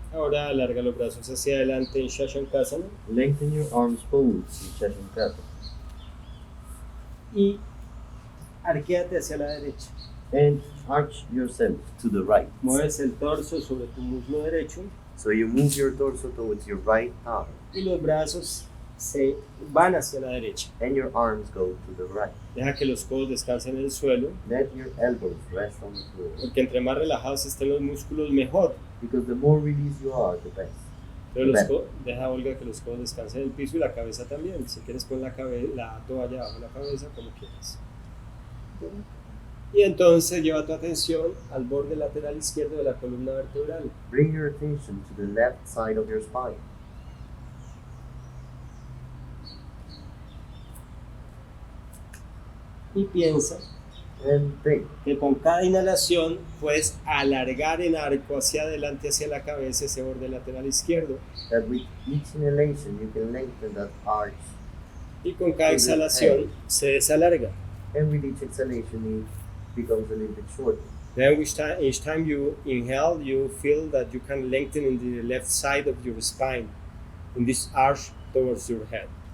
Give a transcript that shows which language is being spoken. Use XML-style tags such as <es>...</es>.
<es>Ahora alarga los brazos hacia adelante en shashankasana.</es> <en>Lengthen your arms forward in shashankasana.</en> <es>Y arquéate hacia la derecha.</es> <en>And arch yourself to the right.</en> <es>Mueves el torso sobre tu muslo derecho</es> <en>So you move your torso towards your right arm.</en> <es>y los brazos se van hacia la derecha.</es> <en>And your arms go to the right.</en> <es>Deja que los codos descansen en el suelo,</es> <en>Let your elbows rest on the floor.</en> <es>porque entre más relajados estén los músculos, mejor.</es> <en>Because the more released you are, the best.</en> <es>Pero Bien. deja, Olga, que los codos descansen en el piso y la cabeza también. Si quieres, pon la toalla bajo la cabeza, como quieras. Y entonces lleva tu atención al borde lateral izquierdo de la columna vertebral.</es> <en>Bring your attention to the left side of your spine.</en> <es>Y piensa</es> <en>And think</en> <es>que con cada inhalación puedes alargar en arco hacia adelante, hacia la cabeza, ese borde lateral izquierdo.</es> <en>that with each inhalation you can lengthen that arch.</en> <es>Y con cada exhalación se desalarga.</es> <en>And with each exhalation it becomes a little bit shorter. Then each time you inhale, you feel that you can lengthen in the left side of your spine, in this arch towards your head.</en>